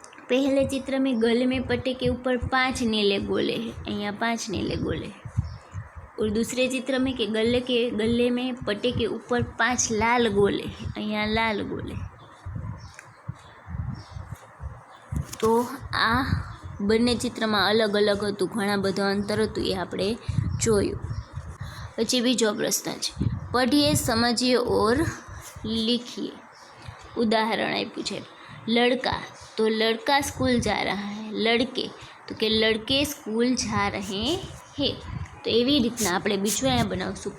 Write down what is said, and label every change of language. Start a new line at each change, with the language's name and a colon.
Hindi: पहले चित्र में गले में पट्टे के ऊपर 5 नीले गोले हैं, यहाँ 5 नीले गोले हैं। और दूसरे चित्र में कि गले में पट्टे के ऊपर 5 लाल गोले हैं, यहाँ लाल गोले।
Gujarati: तो आ બંને ચિત્રમાં અલગ અલગ હતું, ઘણા બધા અંતર હતું, એ આપણે જોયું। પછી બીજો પ્રશ્ન છે, પઢીએ સમજીએ ઓર लिखिए।
Hindi: उदाहरण
Gujarati: આપ્યું છે,
Hindi: लड़का तो लड़का स्कूल जा रहा है, लड़के तो कि लड़के स्कूल जा रहे हैं।
Gujarati: तो એવી રીતના આપણે બીજું અહીંયા બનાવશું।